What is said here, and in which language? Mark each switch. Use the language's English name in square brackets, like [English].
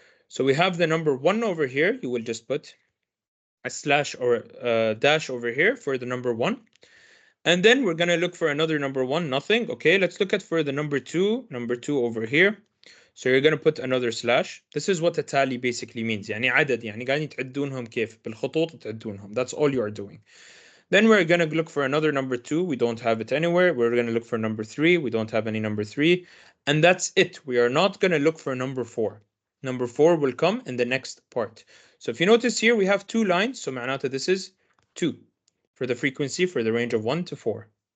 [English] So we have the number 1 over here. You will just put a slash or a dash over here for the number 1. And then we're going to look for another number 1, nothing. Okay, let's look at for the number 2 over here. So you're going to put another slash. This is what a tally basically means. [Arabic] يعني عدد يعني قاعدين تعدونهم كيف بالخطوط تعدونهم. [English] That's all you are doing. Then we're going to look for another number 2. We don't have it anywhere. We're going to look for number 3. We don't have any number 3. And that's it. We are not going to look for number 4. Number 4 will come in the next part. So if you notice here, we have 2 lines. So [Arabic] معناته [English] this is 2 for the frequency for the range of 1 to 4.